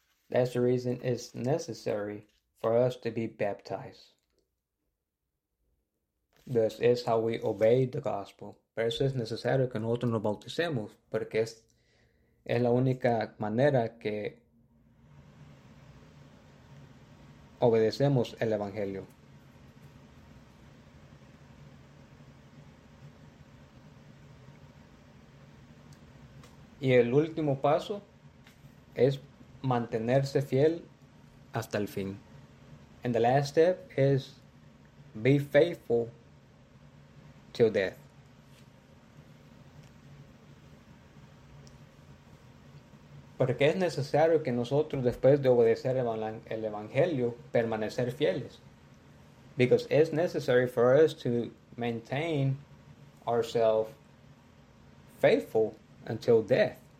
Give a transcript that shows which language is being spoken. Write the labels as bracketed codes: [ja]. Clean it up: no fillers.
[en] That's the reason it's necessary for us to be baptized. This is how we obey the gospel. [es] Por eso es necesario que nosotros nos bauticemos, porque es la única manera que obedecemos el evangelio. Y el último paso es mantenerse fiel hasta el fin. [en] And the last step is be faithful till death. [es] Porque es necesario que nosotros, después de obedecer el evangelio, permanecer fieles. [en] Because it's necessary for us to maintain ourselves faithful until death.